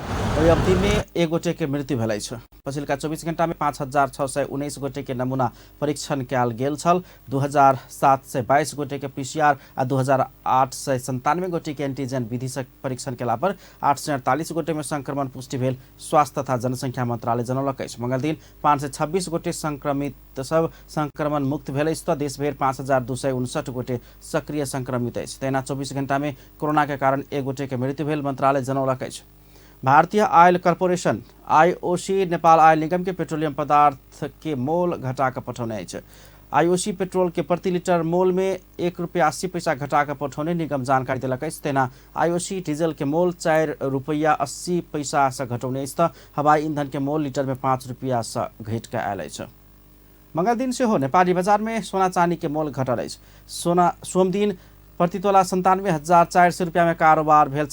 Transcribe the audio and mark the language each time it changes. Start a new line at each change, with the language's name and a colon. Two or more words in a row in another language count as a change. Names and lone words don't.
Maithili: ओहि अवधि में 1 गोटे के मृत्यु भेल अछि। पछिल्का 24 घंटा में 5619 गोटे के नमूना परीक्षण कयल गेल छल। 2722 गोटे के पीसीआर आ 2897 गोटे के एंटीजन विधि से परीक्षण केला पर 848 गोटे में संक्रमण पुष्टि भेल स्वास्थ्य तथा जनसंख्या मंत्रालय जनौलक अछि। मंगल दिन 526 गोटे संक्रमित सब संक्रमण मुक्त भेल अछि। देशभर 5259 गोटे सक्रिय संक्रमित अछि। तहिना 24 घंटा में कोरोना के कारण 1 गोटे के मृत्यु भेल मंत्रालय जनौलक अछि। भारतीय ऑयल कॉर्पोरेशन आईओसी नेपाल ऑयल निगम के पेट्रोलियम पदार्थ के मोल घटा कर पठौने अछि। आईओसी पेट्रोल के प्रति लीटर मोल में ₹1.80 घटा कर पठौने निगम जानकारी देलक अछि। तेना आईओसी डीजल के मोल ₹4.80 से घटौने अछि त हवाई ईंधन के मोल लीटर में ₹5 से घट के आयल अछि। मंगल दिन से हो नेपाली बाजार में सोना चांदी के मोल घटल अछि। सोम दिन प्रति तोला 97,400 रुपया में कारोबार भेल।